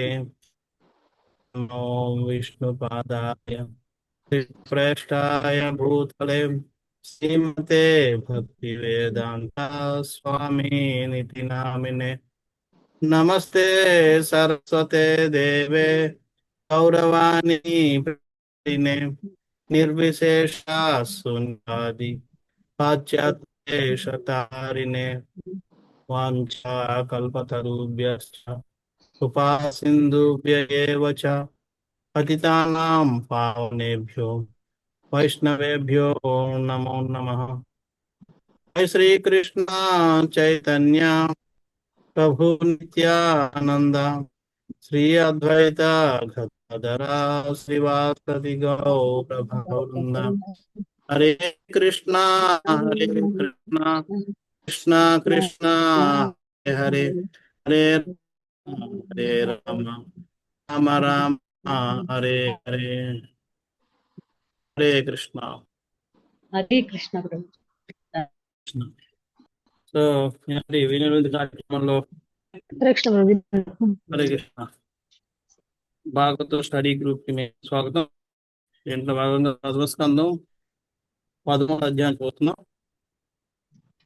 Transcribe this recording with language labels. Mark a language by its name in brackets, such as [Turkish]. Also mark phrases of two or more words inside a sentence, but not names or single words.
[Sanskrit] నమో విష్ణుపాదాయ ప్రేష్టాయ భూతలే శ్రీమతే భక్తివేదాంత స్వామినితి నామినే. నమస్తే సరస్వతే దేవే గౌరవాణి ప్రచారిణే నిర్విశేష శూన్యాది పాశ్చాత్యేషతారిణే. వాంఛా కల్పతరుభ్యశ్చ కృపా సింధుభ్య ఏవ చ పతితానాం పావనేభ్యో వైష్ణవేభ్యో నమో నమః. జై శ్రీకృష్ణ చైతన్య ప్రభు నిత్యానంద శ్రీ అద్వైత గదాధర శ్రీవాసది గౌరభవృంద. హరే కృష్ణ హరే కృష్ణ కృష్ణ కృష్ణ హరే హరే హరే హరే రామ రామ రామ హరే హరే. హరే కృష్ణ. Hare Krishna Prabhu. [Telugu] సో ఈనాటి వినియోగ కార్యక్రమంలో [Sanskrit] Hare Krishna Prabhu. [Telugu] హరే కృష్ణ భాగవత [English] study group [Telugu] కి మేము స్వాగతం. దీంట్లో భాగంగా 13వ స్కందం 13వ అధ్యాయం చూస్తున్నాం.